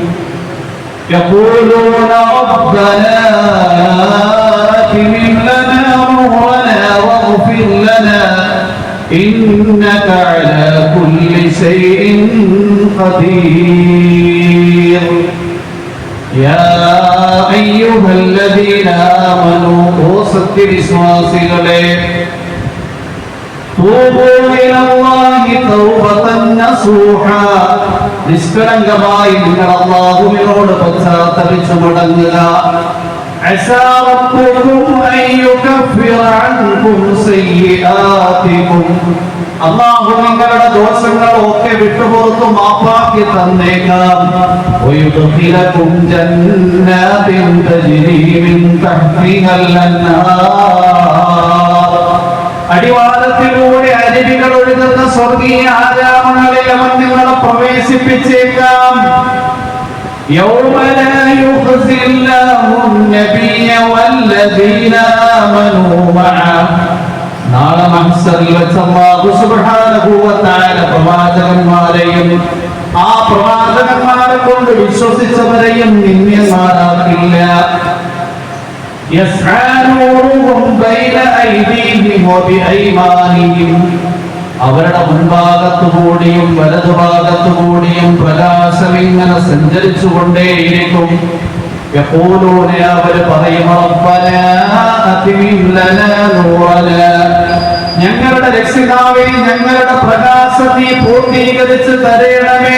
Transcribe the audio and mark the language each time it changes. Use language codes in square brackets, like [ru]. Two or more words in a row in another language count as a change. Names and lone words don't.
[ar] يقولون ربنا أتمم لنا نورنا واغفر لنا إنك على كل شيء قدير يا أيها الذين آمنوا സത്യവിശ്വാസികളെ توبوا إلى الله توبة نصوحا [ml] നിഷ്കളങ്കമായി നിങ്ങൾ അല്ലാഹുവിനോട് പശ്ചാത്തപിച്ചു മടങ്ങുക. [ar] عسى ربكم أن يكفر عنكم سيئاتكم [ml] അല്ലാഹു നിങ്ങളുടെ ദോഷങ്ങളൊക്കെ വിട്ടുപുറത്തു മാപ്പാക്കി തന്നേക്കാം. [ar] ويدخلكم جنات تجري من تحتها الأنهار [ml] അടിവാരത്തിലൂടെ അരുവികൾ ഒഴുകുന്ന സ്വർഗീയ ആരാമങ്ങളിൽ അവൻ നിങ്ങളെ പ്രവേശിപ്പിച്ചേക്കാം. [ar] يوم لا يخزي الله النبي والذين آمنوا معه [ml] നാളെ മഹ്ശറിൽ വെച്ച് [ar] الله سبحانه وتعالى [ml] പ്രവാചകന്മാരെയും ആ പ്രവാചകന്മാരെ കൊണ്ട് വിശ്വസിച്ചവരെയും നിന്ദ്യന്മാരാക്കില്ല. [ar] يسعى نورهم بين أيديهم وبأيمانهم [ml] അവരുടെ മുൻഭാഗത്തുകൂടിയും വലതുഭാഗത്തുകൂടിയും പ്രകാശം ഇങ്ങനെ സഞ്ചരിച്ചുകൊണ്ടേയിരിക്കും. യഖൂലൂന അവർ പറയും [ar] ربنا أتمم لنا نورنا [ml] ഞങ്ങളുടെ രക്ഷിതാവേ ഞങ്ങളുടെ പ്രകാശം നീ പൂർത്തീകരിച്ച് തരണമേ.